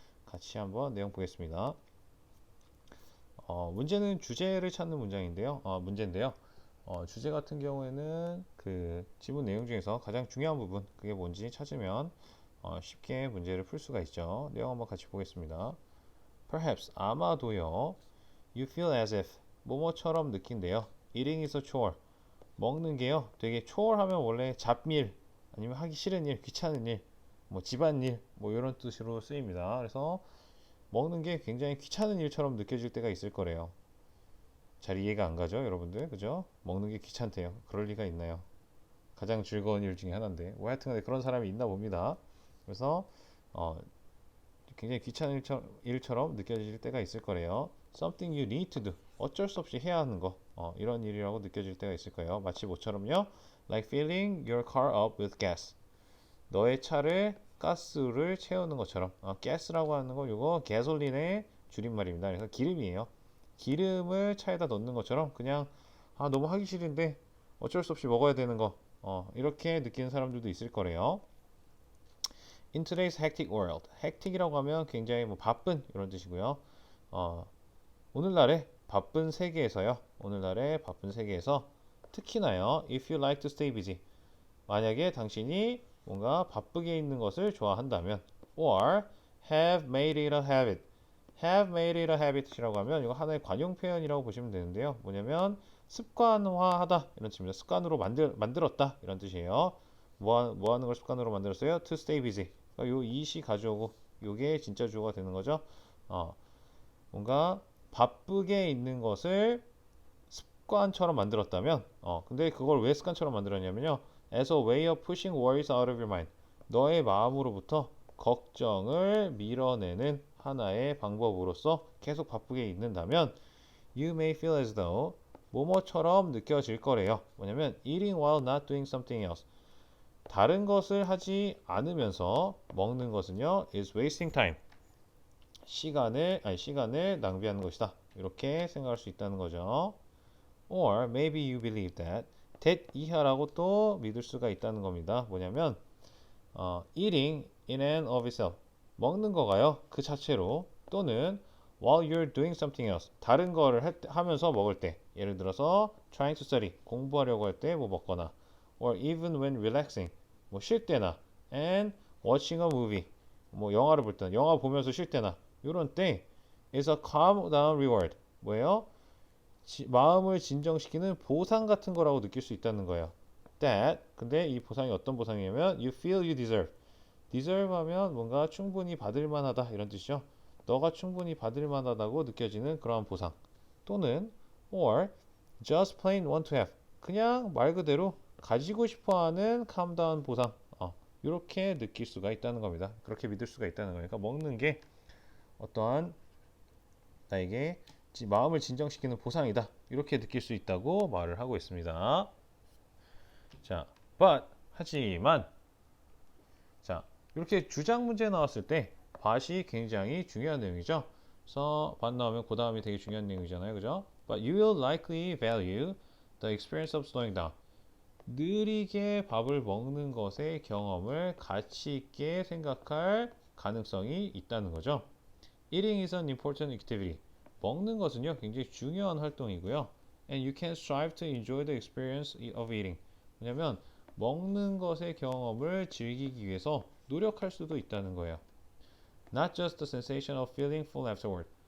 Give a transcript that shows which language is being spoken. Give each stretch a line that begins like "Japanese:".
Korean: 같이 한번 내용 보겠습니다. 문제는 주제를 찾는 문제인데요. 주제 같은 경우에는 그 지문 내용 중에서 가장 중요한 부분, 그게 뭔지 찾으면 쉽게 문제를 풀 수가 있죠. 내용 한번 같이 보겠습니다.
English: Perhaps,
Korean: 아마도요.
English: You feel as if,
Korean: 뭐뭐처럼 느낀대요.
English: Eating is a chore.
Korean: 먹는 게요. 되게 chore 하면 원래 잡일, 아니면 하기 싫은 일, 귀찮은 일, 집안일, 이런 뜻으로 쓰입니다. 그래서 먹는 게 굉장히 귀찮은 일처럼 느껴질 때가 있을 거래요. 잘 이해가 안 가죠, 여러분들? 그죠? 먹는 게 귀찮대요. 그럴 리가 있나요? 가장 즐거운 일 중에 하나인데. 하여튼 그런 사람이 있나 봅니다. 그래서 어, 굉장히 귀찮은 일처럼 느껴질 때가 있을 거래요.
English: Something you need to do.
Korean: 어쩔 수 없이 해야 하는 거. 이런 일이라고 느껴질 때가 있을 거예요. 마치 뭐처럼요.
English: Like filling your car up with gas.
Korean: 너의 차를 가스를 채우는 것처럼. 가스라고 하는 거 이거 가솔린의 줄임말입니다. 그래서 기름이에요. 기름을 차에다 넣는 것처럼 그냥 너무 하기 싫은데 어쩔 수 없이 먹어야 되는 거. 이렇게 느끼는 사람들도 있을 거래요.
English: In today's hectic world.
Korean: hectic이라고 하면 굉장히 바쁜 이런 뜻이고요. 어, 오늘날의 바쁜 세계에서요. 오늘날의 바쁜 세계에서 특히나요.
English: If you like to stay busy.
Korean: 만약에 당신이 뭔가 바쁘게 있는 것을 좋아한다면,
English: or have made it a habit. have made it a habit
Korean: 이라고 하면 이거 하나의 관용 표현이라고 보시면 되는데요. 뭐냐면 습관화하다 이런 뜻입니다. 습관으로 만들었다 이런 뜻이에요. 뭐 하는 걸 습관으로 만들었어요?
English: To stay busy.
Korean: 그러니까 요 이시 가져오고 요게 진짜 주어가 되는 거죠. 뭔가 바쁘게 있는 것을 습관처럼 만들었다면, 근데 그걸 왜 습관처럼 만들었냐면요.
English: As a way of pushing worries out of your mind.
Korean: 너의 마음으로부터 걱정을 밀어내는 하나의 방법으로서 계속 바쁘게 있는다면,
English: you may feel as though
Korean: 뭐뭐처럼 느껴질 거래요. 뭐냐면
English: eating while not doing something else.
Korean: 다른 것을 하지 않으면서 먹는 것은요,
English: is wasting time.
Korean: 시간을 낭비하는 것이다. 이렇게 생각할 수 있다는 거죠.
English: Or maybe you believe that
Korean: 이하라고 또 믿을 수가 있다는 겁니다. 뭐냐면
English: eating in and of itself.
Korean: 먹는 거가요. 그 자체로, 또는
English: while you're doing something else.
Korean: 다른 거를 하면서 먹을 때. 예를 들어서
English: trying to study.
Korean: 공부하려고 할 때 먹거나,
English: or even when relaxing.
Korean: 쉴 때나,
English: and watching a movie.
Korean: 영화를 볼 때나, 영화 보면서 쉴 때나, 이런 때
English: is a calm down reward.
Korean: 뭐예요? 마음을 진정시키는 보상 같은 거라고 느낄 수 있다는 거예요. 근데 이 보상이 어떤 보상이냐면
English: you feel you deserve.
Korean: deserve 하면 뭔가 충분히 받을 만하다 이런 뜻이죠. 너가 충분히 받을 만하다고 느껴지는 그러한 보상. 또는
English: or just plain want to have.
Korean: 그냥 말 그대로 가지고 싶어하는 calm down 보상. 이렇게 느낄 수가 있다는 겁니다. 그렇게 믿을 수가 있다는 거니까 먹는 게 어떠한 나에게 마음을 진정시키는 보상이다. 이렇게 느낄 수 있다고 말을 하고 있습니다. 자, 하지만, 자, 이렇게 주장 문제 나왔을 때 but이 굉장히 중요한 내용이죠. 그래서 but 나오면 그 다음이 되게 중요한 내용이잖아요. 그죠?
English: But you will likely value the experience of slowing down.
Korean: 느리게 밥을 먹는 것의 경험을 가치 있게 생각할 가능성이 있다는 거죠.
English: Eating is an important activity.
Korean: 먹는 것은요, 굉장히 중요한 활동이고요.
English: And you can strive to enjoy the experience of eating.
Korean: 왜냐면 먹는 것의 경험을 즐기기 위해서 노력할 수도 있다는 거예요.
English: Not just the sensation of feeling full afterward.